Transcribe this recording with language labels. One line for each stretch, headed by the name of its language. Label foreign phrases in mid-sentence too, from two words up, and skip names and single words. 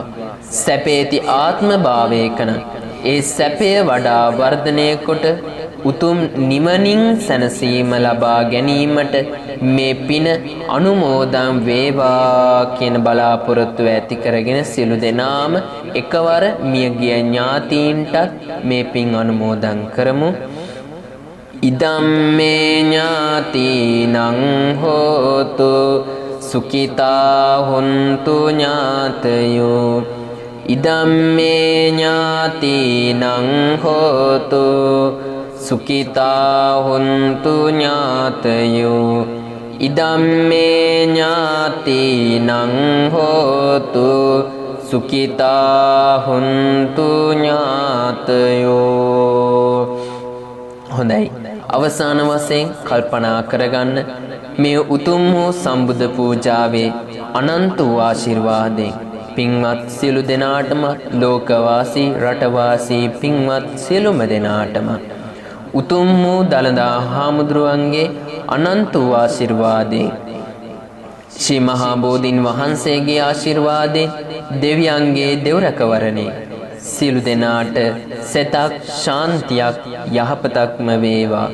Sinhala: සැපේති ආත්ම භාවයකනම් ඒ සැපය වඩා වර්ධනය කොට උතුම් නිවනින් සැනසීම ලබා ගැනීමට මේ පින අනුමෝදන් වේවා කියන බලාපොරොත්තුව ඇති කරගෙන සියලු දෙනාම එකවර මියගිය ඥාතීන්ටත් මේ පින් අනුමෝදන් කරමු.
Pali: ඉදම්මේ ඥාතිනං හෝතු සුඛිතා හොන්තු ඥාතයෝ ඉදම්මේ ඥාතිනං හෝතු සුඛිතා හොන්තු ඥාතයෝ ඉදම්මේ ඥාතිනං හෝතු සුඛිතා හොන්තු ඥාතයෝ.
Sinhala: හොඳයි. අවසාන වශයෙන් කල්පනා කරගන්න මේ උතුම් වූ සම්බුද්ධ පූජාවේ අනන්ත වූ ආශිර්වාදයෙන් පින්වත් සියලු දෙනාටම ලෝකවාසී රටවාසී පින්වත් සියලුම දෙනාටම උතුම් වූ දළදා හාමුදුරුවන්ගේ අනන්ත වූ ආශිර්වාදයෙන් ශ්‍රී මහා බෝධීන් වහන්සේගේ ආශිර්වාදයෙන් දෙවියන්ගේ දෙව්රැකවරණේ සියලු දෙනාට සෙතක් ශාන්තියක් යහපතක්ම වේවා.